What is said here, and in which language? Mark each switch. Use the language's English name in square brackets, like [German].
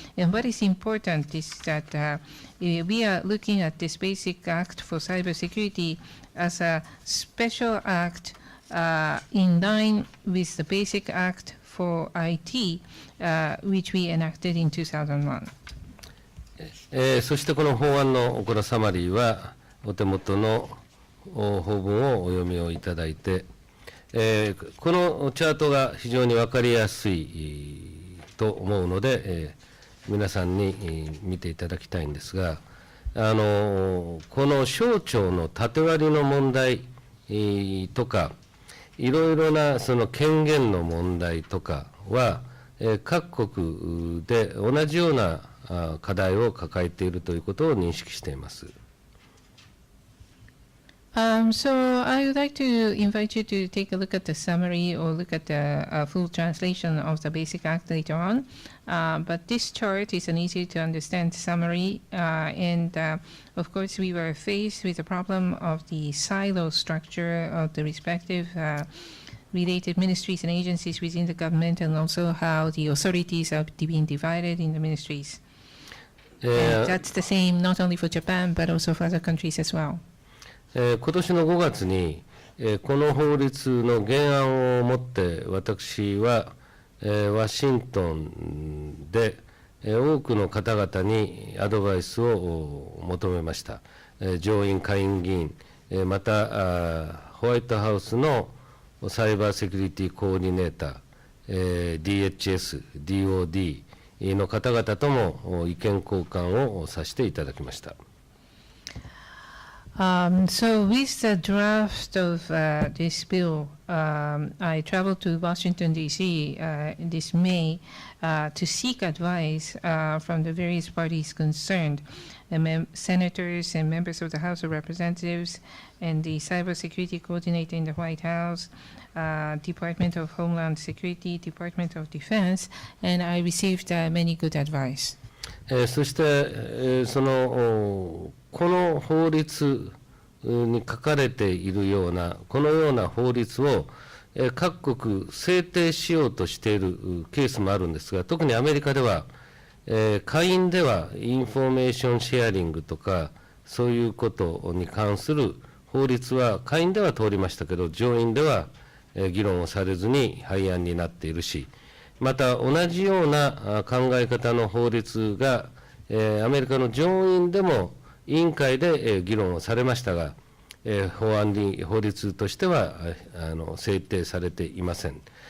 [English] And what is important is that we are looking at this Basic Act for Cybersecurity as a special act in line with the Basic Act for IT, which we enacted in 2001. [Japanese] そしてこの法案のこのサマリーはお手元の法文をお読みをいただいて、このチャートが非常に分かりやすいと思うので、皆さんに見ていただきたいんですが、この省庁の縦割りの問題とか、いろいろなその権限の問題とかは、各国で同じような課題を抱えているということを認識しています。 [English] So I would like to invite you to take a look at the summary or look at the full translation of the Basic Act later on. But this chart is an easy to understand summary, and of course we were faced with the problem of the silo structure of the respective related ministries and agencies within the government, and also how the authorities are being divided in the ministries. And that's the same not only for Japan but also for other countries as well. [Japanese] 今年の5月に、この法律の原案をもって私は、ワシントンで、多くの方々にアドバイスを求めました。上院下院議員、またホワイトハウスのサイバーセキュリティコーディネーター、DHS、DOD の方々とも意見交換をさせていただきました。 [English] So with the draft of this bill, I traveled to Washington, D.C. This May to seek advice from the various parties concerned, senators and members of the House of Representatives, and the Cybersecurity Coordinator in the White House, Department of Homeland Security, Department of Defense, and I received many good advice. [Japanese] そして、この法律に書かれているような、このような法律を各国制定しようとしているケースもあるんですが、特にアメリカでは、下院ではインフォメーションシェアリングとか、そういうことに関する法律は下院では通りましたけど、上院では議論をされずに廃案になっているし、また同じような考え方の法律が、アメリカの上院でも委員会で議論をされましたが、法律としては制定されていません。